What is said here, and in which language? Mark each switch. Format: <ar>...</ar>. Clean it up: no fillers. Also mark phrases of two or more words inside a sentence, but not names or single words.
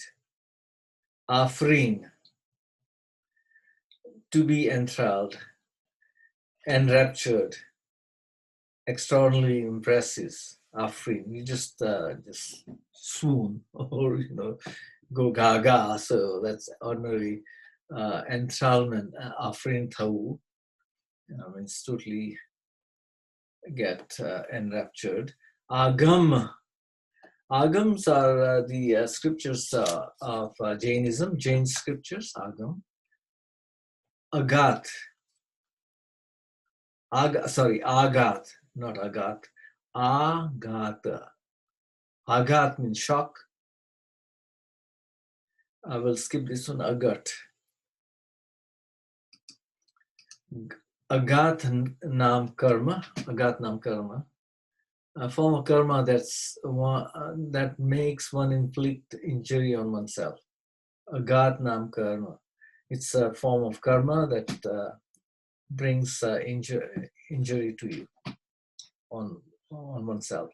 <en>Afrin, to be enthralled, enraptured, extraordinarily impressive. Afrin, you just swoon or go gaga. So that's ordinary enthrallment.</en> <gu>Afrin thau</gu> <en>means totally get enraptured. Agam. Agams are the scriptures of Jainism, Jain scriptures, Agam. Agat. Agat, not Agat. Agata. Agat means shock. I will skip this one. Agat. Agat nam karma. Agat nam karma. A form of karma that makes one inflict injury on oneself. Agat nam karma. It's a form of karma that brings injury to you on oneself.</en>